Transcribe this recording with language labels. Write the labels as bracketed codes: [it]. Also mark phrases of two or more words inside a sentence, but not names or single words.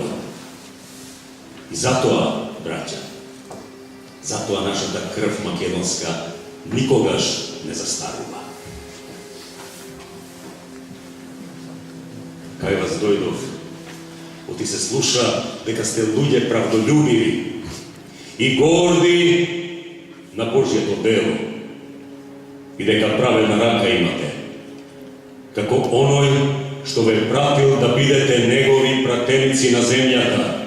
[mk] И зато, браќа, зато наша та крв македонска никогаш не застарува. Кај вас дојдов, оти се слуша дека сте луѓе правдолюбиви и горди на Божјето дело и дека праведна рака имате, како оној што ве пратил да бидете негови пратеници на земјата.